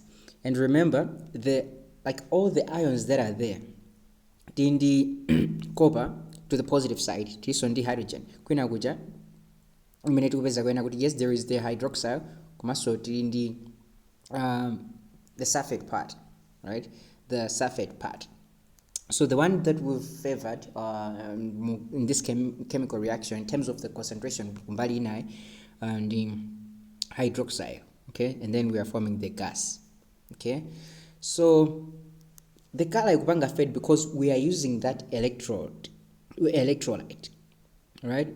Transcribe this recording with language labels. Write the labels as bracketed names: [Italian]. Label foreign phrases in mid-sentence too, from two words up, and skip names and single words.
[English] And remember, all the ions that are there tindi copper to the positive side [Nyanja] tiso ndi [English] hydrogen [Nyanja] kwina kuja imene tikupeza kwena kuti [English] yes there is the hydroxyl [Nyanja] komanso tindi [English] the sulfate part, right? The sulfate part. So the one that we've favored in this chemical reaction in terms of the concentration [Nyanja] kumbali inai [English] and the hydroxide, okay? And then we are forming the gas, okay? So the color ikupanga fade because we are using that electrolyte, right?